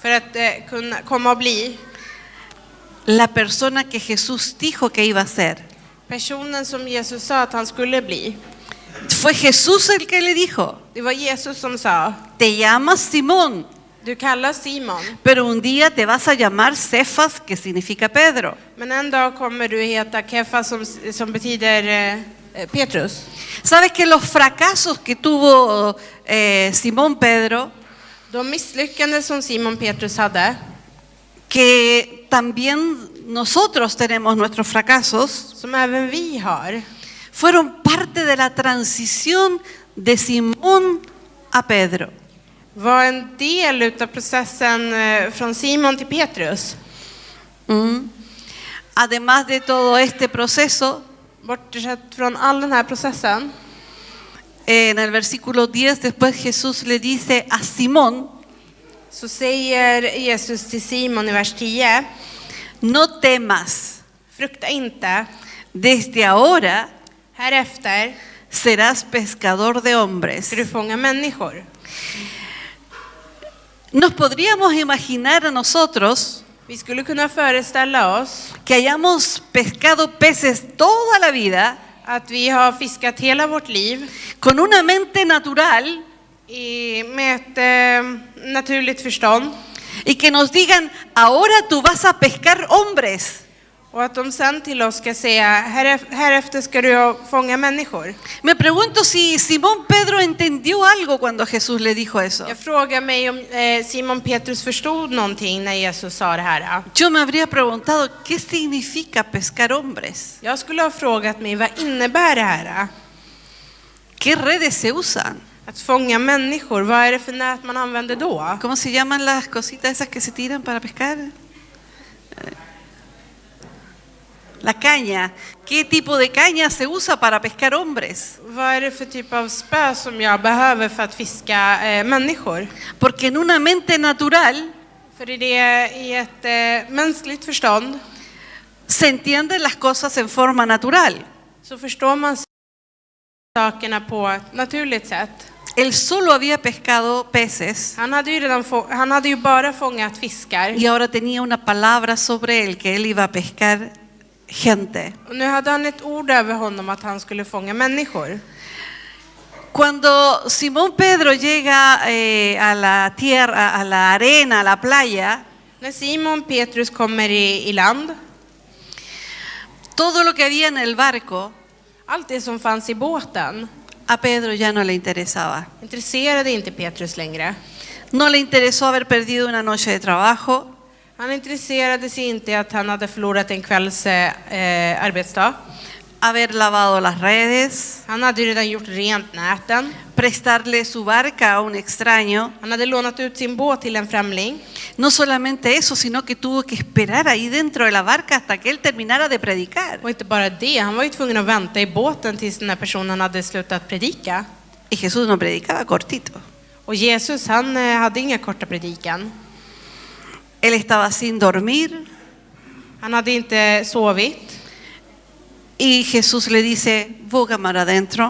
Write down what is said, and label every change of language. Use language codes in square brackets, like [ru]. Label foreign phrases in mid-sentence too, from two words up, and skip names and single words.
[sv] för att kunna komma och bli [es] la persona que Jesús dijo que iba a ser. [sv] personen som Jesus sa att han skulle bli. [es] Fue Jesús el que le dijo, [sv] Det var Jesus som sa, [es] te llamas Simón, [sv] du kallas Simon, [es] pero un día te vas a llamar Cefas, que significa Pedro. [sv] men en dag kommer du heta Kefa som betyder Petrus. [es] ¿Sabes que los fracasos que tuvo Simón Pedro, [sv] De misslyckanden som Simon Petrus hade, [es] que también nosotros tenemos nuestros fracasos, [sv] som även vi har, [es] fueron parte de la transición de Simón a Pedro. [sv] var en del utav processen från Simon till Petrus. [es] Además de todo este proceso, [sv] Bortsett från all den här processen, [es] en el versículo 10 después Jesús le dice a Simón, [sv] så säger Jesus till Simon i vers 10, [es] no temas, [sv] frukta inte, [es] desde ahora [sv] härefter [es] serás pescador de hombres. [sv] ska du fånga människor. [es] Nos podríamos imaginar a nosotros [sv] Vi skulle kunna föreställa oss [es] que hayamos pescado peces toda la vida [sv] att vi har fiskat hela vårt liv [es] con una mente natural [sv] med ett naturligt förstånd, [es] y que nos digan, ahora tú vas a pescar hombres. [sv] och att de sen till oss ska säga, härefter ska du fånga människor. [es] Me pregunto si Simón Pedro entendió algo cuando Jesús le dijo eso. [sv] Jag frågar mig om Simon Petrus förstod någonting när Jesus sa det här. [es] Yo me habría preguntado, ¿qué significa pescar hombres? [sv] Jag skulle ha frågat mig, vad innebär det här? [es] ¿Qué redes se usan? [sv] Att fånga människor, vad är det för nät man använder då? [es] ¿Cómo se llaman las cositas esas que se tiran para pescar? La caña. ¿Qué tipo de caña se usa para pescar hombres? [sv] Vad är det för typ av spö som jag behöver för att fiska människor? [es] Porque en una mente natural [sv] För i ett mänskligt förstånd [es] se entienden las cosas en forma natural. [sv] så förstår man sakerna på ett naturligt sätt. [es] Él solo había pescado peces [sv] Han hade ju bara fångat fiskar. [es] y ahora tenía una palabra sobre él que él iba a pescar gente. [sv] Och nu hade han ett ord över honom att han skulle fånga människor. [es] Cuando Simón Pedro llega a la tierra, a la arena, a la playa, [sv] När Simon Petrus kommer i land, [es] todo lo que había en el barco [sv] allt det som fanns i båten [es] a Pedro ya no le interesaba. [sv] intresserade inte Petrus längre. [es] No le interesó haber perdido una noche de trabajo, [sv] Han intresserade sig inte att han hade förlorat en kvälls arbetsdag. [es] haber lavado las redes, [sv] Han hade ju redan gjort rent näten. [es] prestarle su barca a un extraño. [sv] Han hade lånat ut sin båt till en främling. [es] No solamente eso, sino que tuvo que esperar ahí dentro de la barca hasta que él terminara de predicar. [sv] Och inte bara det, han var ju tvungen att vänta i båten tills den här personen hade slutat predika. [es] Y Jesús no predicaba cortito. [sv] Och Jesus, han hade inga korta predikan. [es] Él estaba sin dormir [sv] Han hade inte sovit. [es] y Jesús le dice, våga mar adentro.